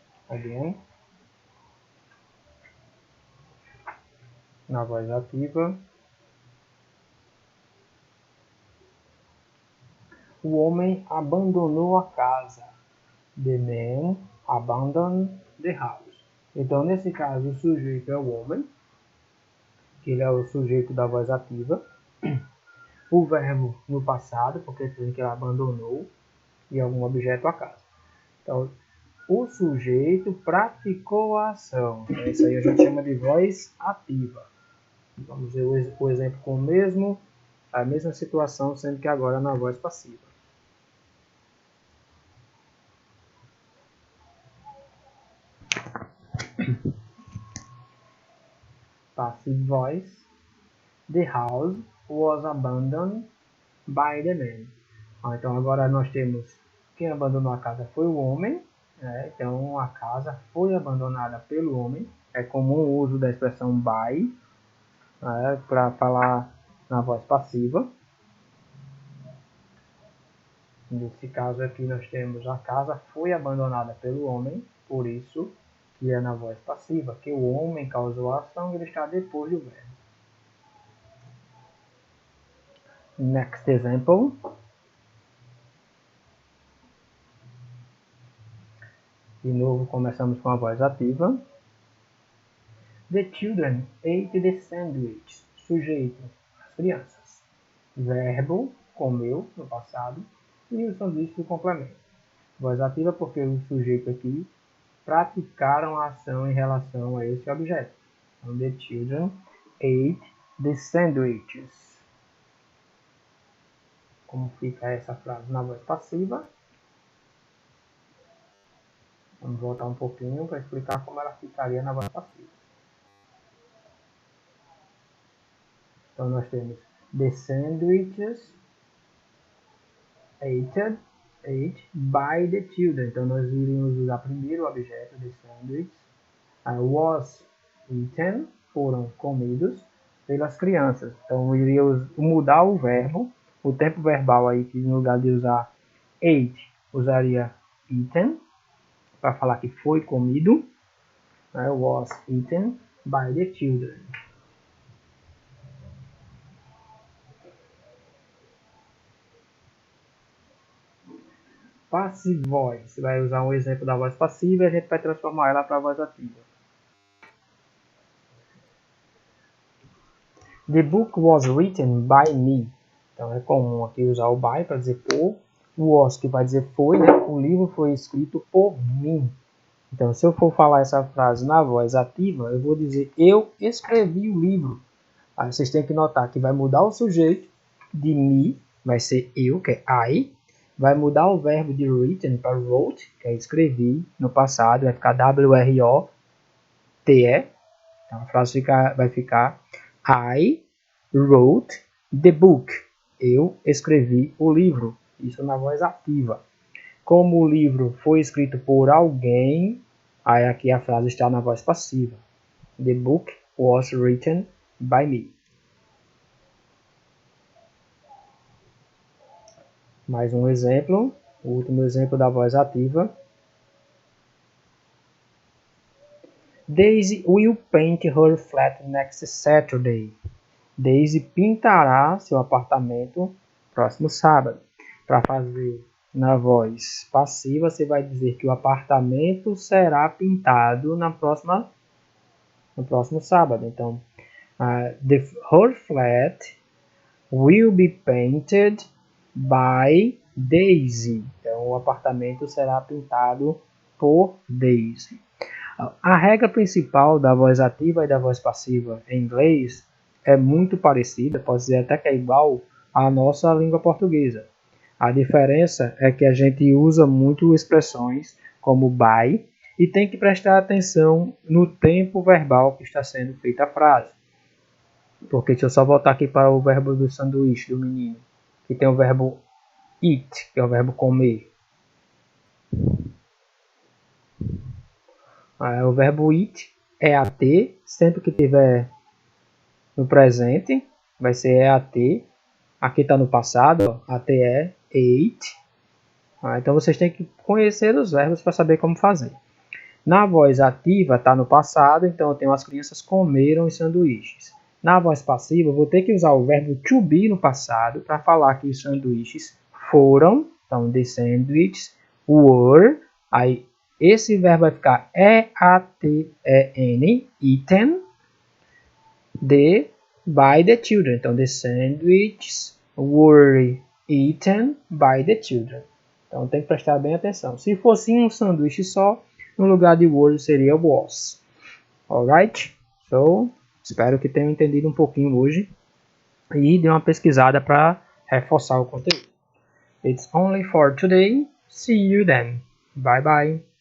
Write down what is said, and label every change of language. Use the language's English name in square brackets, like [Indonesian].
[English] Again. [Portuguese] Na voz ativa. O homem abandonou a casa. [English] The man abandoned the house. [Portuguese] Então, nesse caso, o sujeito é o homem, que ele é o sujeito da voz ativa. O verbo no passado, porque dizem que ele abandonou, e algum objeto a casa. Então, o sujeito praticou a ação. Isso aí a gente chama de voz ativa. Vamos ver o exemplo com a mesma situação, sendo que agora na voz passiva. [English] Passive voice. The house was abandoned by the man. [Portuguese] Então agora nós temos quem abandonou a casa foi o homem. Então a casa foi abandonada pelo homem. É comum o uso da expressão by para falar na voz passiva. Nesse caso aqui nós temos a casa foi abandonada pelo homem, por isso que é na voz passiva, que o homem causou a ação e ele está depois do verbo. [English] Next example. [Portuguese] De novo começamos com a voz ativa. [English] The children ate the sandwich. [Portuguese] Sujeito, as crianças. Verbo, comeu, no passado. E o sanduíche do complemento. Voz ativa porque o sujeito aqui praticaram a ação em relação a esse objeto. [English] Então, the children ate the sandwiches. [Portuguese] Como fica essa frase na voz passiva? Vamos voltar um pouquinho para explicar como ela ficaria na voz passiva. Então, nós temos [English] the sandwiches ate by the children. [Portuguese] Então, nós iríamos usar primeiro o objeto, [English] the sandwich, Was eaten, [Portuguese] foram comidos pelas crianças. Então, eu iria mudar o verbo, o tempo verbal aí, que no lugar de usar ate, usaria eaten, para falar que foi comido. [English] Was eaten by the children. Passive voice. [Portuguese] Você vai usar um exemplo da voz passiva e a gente vai transformar ela para a voz ativa. [English] The book was written by me. [Portuguese] Então é comum aqui usar o by para dizer por. O was, que vai dizer foi, né? O livro foi escrito por mim. Então, se eu for falar essa frase na voz ativa, eu vou dizer eu escrevi o livro. Aí vocês têm que notar que vai mudar o sujeito de me, vai ser eu, que é I. Vai mudar o verbo de written para wrote, que é escrevi no passado, vai ficar W-R-O-T-E. Então a frase vai ficar [English] I wrote the book. [Portuguese] Eu escrevi o livro. Isso na voz ativa. Como o livro foi escrito por alguém, aí aqui a frase está na voz passiva. [English] The book was written by me. [Portuguese] Mais um exemplo, o último exemplo da voz ativa. [English] Daisy will paint her flat next Saturday. [Portuguese] Daisy pintará seu apartamento próximo sábado. Para fazer na voz passiva, você vai dizer que o apartamento será pintado no próximo sábado. [English] Então, her flat will be painted by Daisy. [Portuguese] Então, o apartamento será pintado por Daisy. A regra principal da voz ativa e da voz passiva em inglês é muito parecida, pode dizer até que é igual à nossa língua portuguesa. A diferença é que a gente usa muito expressões como by e tem que prestar atenção no tempo verbal que está sendo feita a frase. Porque deixa eu só voltar aqui para o verbo do sanduíche do menino, que tem o verbo eat, que é o verbo comer. O verbo eat é at, sempre que tiver no presente, vai ser at. Aqui está no passado, at é ate. Então vocês têm que conhecer os verbos para saber como fazer. Na voz ativa está no passado, então eu tenho as crianças comeram os sanduíches. Na voz passiva, eu vou ter que usar o verbo to be no passado para falar que os sanduíches foram. [English] Então, the sandwiches were. [Portuguese] Aí, esse verbo vai ficar [English] E-A-T-E-N, eaten, by the children. Então, the sandwiches were eaten by the children. [Portuguese] Então, tem que prestar bem atenção. Se fosse um sanduíche só, no lugar de were seria was. Alright? So, espero que tenham entendido um pouquinho hoje e dê uma pesquisada para reforçar o conteúdo. [English] It's only for today. See you then. Bye bye.